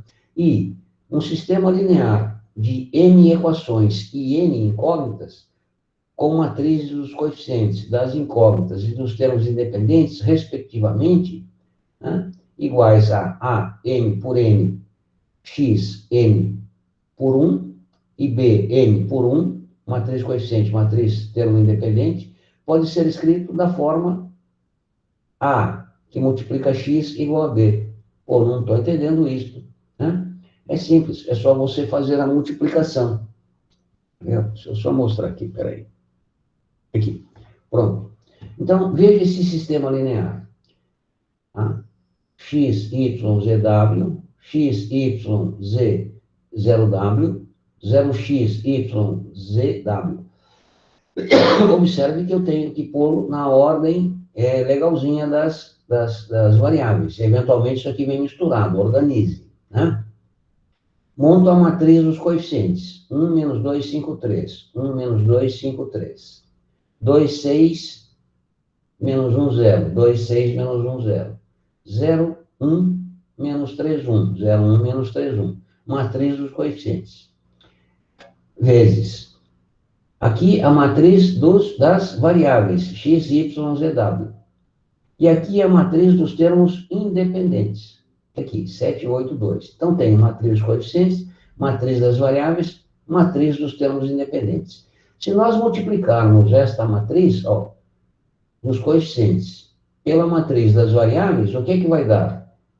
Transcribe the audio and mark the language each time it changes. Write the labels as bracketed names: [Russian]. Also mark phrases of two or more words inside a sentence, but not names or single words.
[Portuguese] E um sistema linear de n equações e n incógnitas, com matrizes dos coeficientes, das incógnitas e dos termos independentes, respectivamente, né, iguais a m por n, x, n por 1, e b, n por 1, matriz coeficiente, matriz termo independente, pode ser escrito da forma A, que multiplica x igual a b. Pô, não estou entendendo isso. Né? É simples, é só você fazer a multiplicação. Deixa eu só mostrar aqui, peraí. Aqui, pronto. Então, veja esse sistema linear. Tá? X, Y, Z, W, X, Y, Z, 0W, 0x, Y, Z, W. Observe que eu tenho que pô-lo na ordem legalzinha das variáveis. Eventualmente, isso aqui vem misturado, organize. Né? Monto a matriz dos coeficientes. 1 menos 2, 5, 3. 1 menos 2, 5, 3. 2, 6, menos 1, 0. 2, 6, menos 1, 0. 0, 1, menos 3, 1. 0, 1, menos 3, 1. Matriz dos coeficientes. Vezes. Aqui a matriz das variáveis, x, y, z, w. E aqui a matriz dos termos independentes. Aqui, 7, 8, 2. Então, tem matriz dos coeficientes, matriz das variáveis, matriz dos termos independentes. Se nós multiplicarmos esta matriz, ó, dos coeficientes, pela matriz das variáveis, o que vai dar?